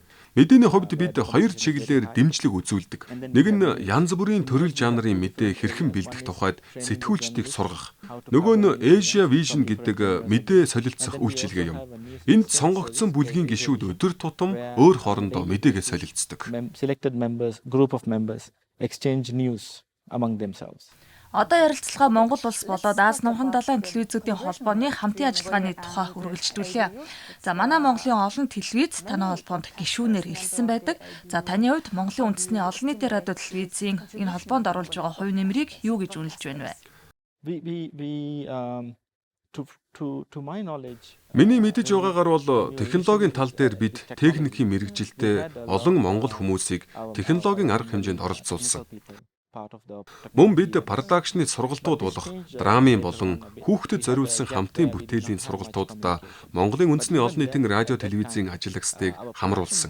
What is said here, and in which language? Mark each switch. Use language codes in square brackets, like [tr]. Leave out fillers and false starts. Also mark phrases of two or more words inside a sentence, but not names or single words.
[mn] Мэдээний хувьд бид хоёр чиглэлээр дэмжлэг үзүүлдэг. Нэг нь янз бүрийн төрөл жанрын мэдээ хэрхэн бэлдэх тухайд сэтгүүлчдийг сургах. Нөгөө нь Asia Vision гэдэг мэдээ солилцох үйлчилгээ юм. Энд сонгогдсон бүлгийн гишүүд өдөр тутам өөр хоорондоо мэдээгээ солилцдог. [en] Selected members, group of members exchange news among themselves. [mn] Одоо ярилцлага Монгол улс болоод Аз номхон далайн телевизүүдийн холбооны хамтын ажиллагааны тухай үргэлжлүүлье. За манай Монголын олон телевиз танай холбоонд гишүүнээр ирсэн байдаг. За таны хувьд Монголын үндэсний олон нийтийн радио телевизийн энэ холбоонд оруулж байгаа хувь нэмрийг юу гэж үнэлж байна вэ? [en] To my knowledge, [mn] Миний мэдэж байгаагаар бол технологийн тал дээр бид техникийн мэрэгжилтэй олон монгол хүмүүсийг технологийн арга хэмжээнд оролцуулсан. Мөн бид продакшны сургалтууд болох драмын болон хүүхдэд зориулсан хамтын бүтээлийн сургалтуудаа Монголын үндэсний олон нийтийн радио телевизийн ажилчдыг хамруулсан.